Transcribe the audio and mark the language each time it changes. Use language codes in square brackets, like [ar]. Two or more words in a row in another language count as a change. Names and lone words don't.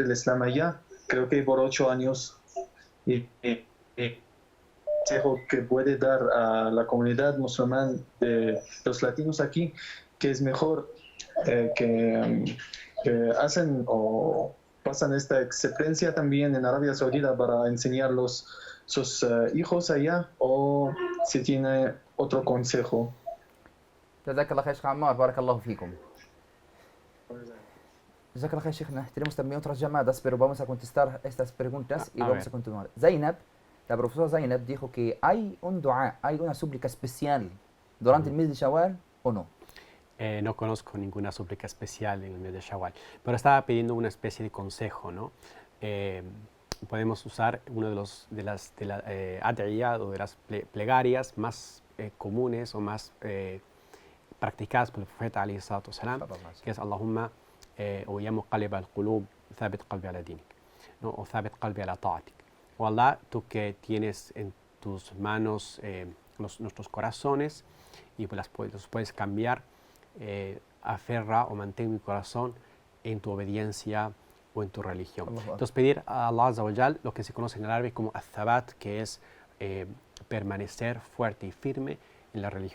[es] el Islam allá, creo que por 8 años, y consejo que puede dar a la comunidad musulmana de los latinos aquí, que es mejor que hacen o pasan esta experiencia también en Arabia Saudita para enseñar sus hijos allá, o si tiene otro consejo. [ar] جزاك الله خير، شيخ عمار. بارك الله فيكم. جزاك الله خير، شيخنا. [es] Tenemos también otras llamadas, pero vamos a contestar estas preguntas y vamos a continuar. Zainab, la profesora Zainab dijo que hay un dua, hay una súplica especial durante el mes de Shawwal, ¿o no? No conozco ninguna súplica especial en el mes de Shawwal, pero estaba pidiendo una especie de consejo, ¿no? Podemos usar uno de las ad'iyah o de las plegarias más comunes o más practicadas por el profeta [ar] عليه الصلاة والسلام, [es] que es [ar] Allahumma o يا مقلب القلوب، ثبت قلبي على دينك, [es] ¿no? [ar] O ثبت قلبي على طاعتك. [es] O Allah, tú que tienes en tus manos nuestros corazones y los puedes cambiar, aferra o mantén mi corazón en tu obediencia o en tu religión. Entonces pedir a Allah [ar] عز وجل [es] lo que se conoce en el árabe como al-thabat, que es permanecer fuerte y firme en la religión de Allah.